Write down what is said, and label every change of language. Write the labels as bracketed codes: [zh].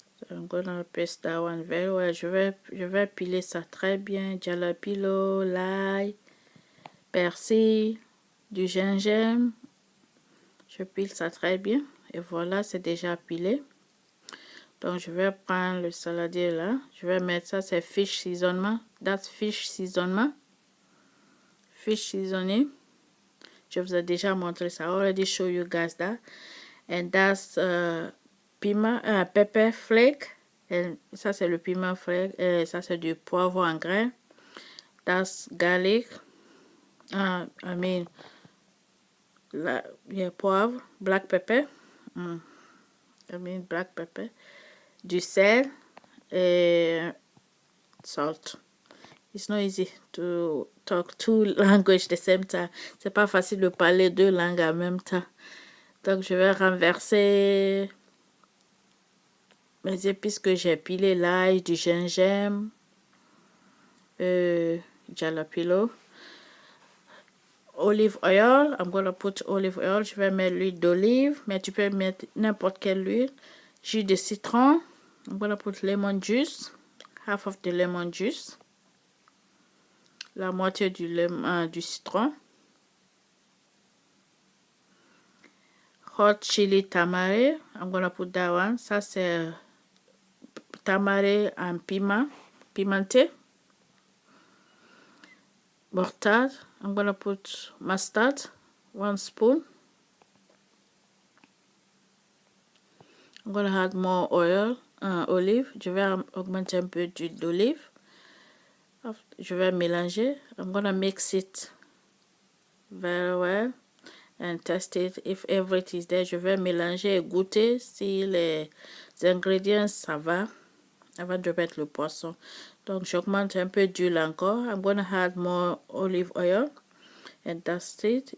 [en] I'm gonna paste that one very well. [fr] Je vais piler ça très bien. Jalapeno, l'ail, persil, du gingembre. Je pile ça très bien. Et voilà, c'est déjà pilé. Donc, je vais prendre le saladier là. Je vais mettre ça, c'est fish seasonement. [en] That's fish seasonement. Fish seasoning. [fr] Je vous ai déjà montré ça. [en] I already show you guys that. And that's piment, pepper flake. [fr] Et ça, c'est le piment flake. Et ça, c'est du poivre en grain. [en] That's garlic. I mean, poivre, black pepper. I mean, black pepper. [fr] Du sel et [en] salt. It's not easy to talk two languages at the same time. [fr] C'est pas facile de parler deux langues en même temps. Donc, je vais renverser mes épices que j'ai pilées, l'ail, du gingembre, jalapeno, olive oil. [en] I'm gonna put olive oil. [fr] Je vais mettre l'huile d'olive, mais tu peux mettre n'importe quelle huile. Jus de citron. [en] I'm gonna put lemon juice, half of the lemon juice. [fr] La moitié du citron. [en] Hot chili tamari. I'm gonna put that one. [fr] Ça c'est tamari en piment, pimenté. [en] Mustard. I'm gonna put mustard, 1 spoon. I'm gonna add more oil, olive. [fr] Je vais augmenter un peu d'huile d'olive. Je vais mélanger. [en] I'm gonna mix it very well and test it if everything is there. [fr] Je vais mélanger et goûter si les ingrédients ça va avant de mettre le poisson. Donc j'augmente un peu d'huile encore. [en] I'm gonna add more olive oil and that's it.